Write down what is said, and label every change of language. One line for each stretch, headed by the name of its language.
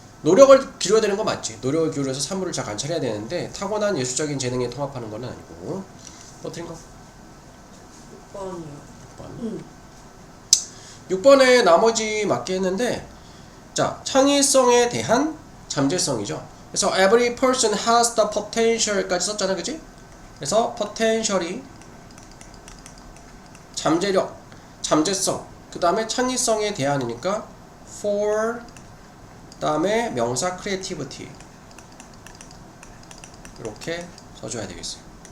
Korean: 노력을 기울여야 되는 거 맞지. 노력을 기울여서 사물을 잘 관찰해야 되는데 타고난 예술적인 재능에 통합하는 건 아니고. 또 틀린 거? 6번이요. 6번에 나머지 맞게 했는데 자 창의성에 대한 잠재성이죠. 그래서
English: every person has the potential
Korean: 까지 썼잖아, 그치? 그래서 potential이 잠재력, 잠재성, 그 다음에 창의성에 대한이니까 for 그 다음에 명사 creativity 이렇게 써줘야 되겠어요.